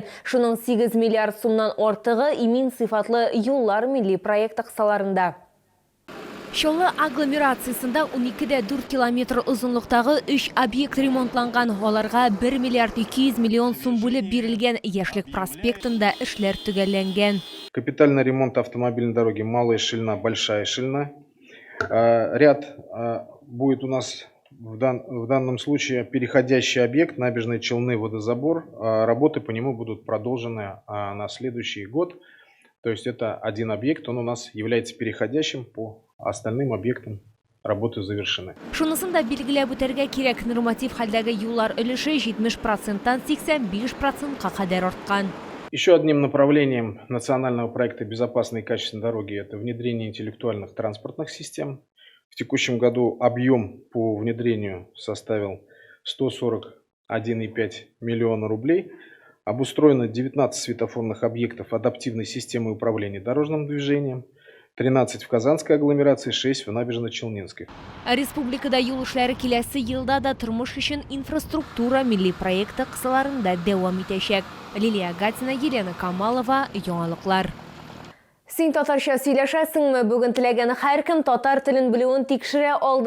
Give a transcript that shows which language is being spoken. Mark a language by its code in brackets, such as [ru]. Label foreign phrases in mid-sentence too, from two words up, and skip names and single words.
[tt] Шуның 8 миллиард сумнан артыгы имин сыйфатлы юллар милли проекты кысаларында. Чаллы агломерациясында 12,4 километр озынлыктагы 3 объект ремонтланган. Аларга 1 миллиард 200 миллион сум бүлеп бирелгән. Яшьлек проспектында эшләр төгәлләнгән. [ru] Капитальный ремонт автомобильной дороги Малая Шильна, Большая Шильна. Ряд будет у нас в данном случае переходящий объект, набережные Челны, водозабор. Работы по нему будут продолжены на следующий год. То есть это один объект, он у нас является переходящим, по остальным объектам работы завершены. [tt] Шунысында билгеләп үтәргә кирәк, норматив хәлдәге юллар өлеше 70%-тан 85%-ка кадәр арткан. [ru] Еще одним направлением национального проекта «Безопасные и качественные дороги» – это внедрение интеллектуальных транспортных систем. В текущем году объем по внедрению составил 141,5 миллиона рублей. Обустроено 19 светофорных объектов адаптивной системы управления дорожным движением, 13 в Казанской агломерации, 6 в Набережно-Челнинской. [tt] Республикада юл эшләре киләсе елда да тормыш өчен инфраструктура милли проекты кысаларында дәвам итәчәк. Лилия Гатсина, Елена Камалова, яңалыклар. Син татарча сөйләшәсеңме? Бүген теләгән һәркем татар телен белүен тикшерә алды.